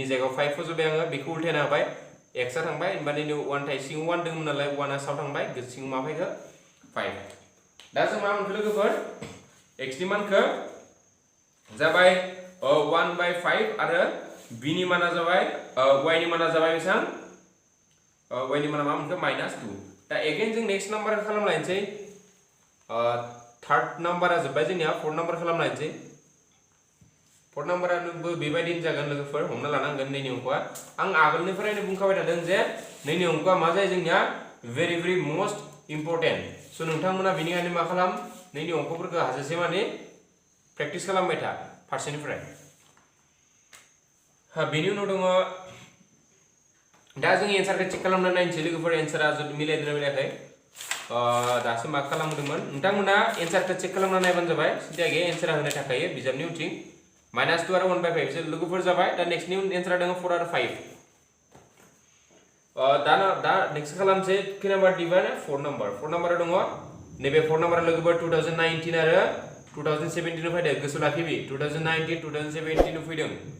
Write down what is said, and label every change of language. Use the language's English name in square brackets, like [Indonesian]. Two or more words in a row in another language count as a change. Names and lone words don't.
[Bodo] जायगायाव 5 फजबाय आङो बेखौ उल्टायना होबाय x आ थांबाय होमबानि 1 थाय सिङाव 1 दंमोन नालाय 1 आ साव थांबाय सिङाव मा फैखो 5 दा जों मा मोनखो लोगोफोर x नि मानखौ जाबाय 1 by 5 आरो v नि माना जाबाय y नि माना जाबाय बेसेबां y नि माना मा मोनखो -2 दा अगेन जों [English] next number [Bodo] खालामलायनोसै थर्ड नाम्बारा जोब्बाय जोंनिया [English] fourth number [Bodo] खालामलायनोसै फोर्थ नाम्बाराबो बेबायदिनो जागोन लोगोफोर हमना लानांगोन नैनि अंकआ आं आगोलनिफ्रायनो बुंखाबाय थादों जे नैनि अंकआ मा जायो जोंनिया [English] very most important [Bodo] so नोंथांमोना बेनिखायनो मा खालाम नैनि अंकफोरखौ हाजासे माने प्रेक्टिस खालामबाय था फारसेनिफ्राय बेनि उनाव दङ दा जों एन्सारखौ चेक खालामना नायनोसै लोगोफोर एन्सारा जुदि मिलायदोंना मिलायाखै दासो मा खालामदोंमोन नोंथांमोना एन्सारखौ चेक खालामना नायबानो जाबाय सिदागे एन्सारा होनाय थाखायो बिजाबनि उनथिं -2 आरो 1 by 5 बिसोर लोगोफोर जाबाय दा नेक्स्टनि एन्सारा दङ 4 आरो 5 दा नेक्स्ट खालामसै खै नाम्बार दिबाय 4 नाम्बारा दङ नैबे 4 नाम्बारा लोगोफोर 2019 आरो 2017 फैदों गोसो लाखिबि 2019 2017 फैदों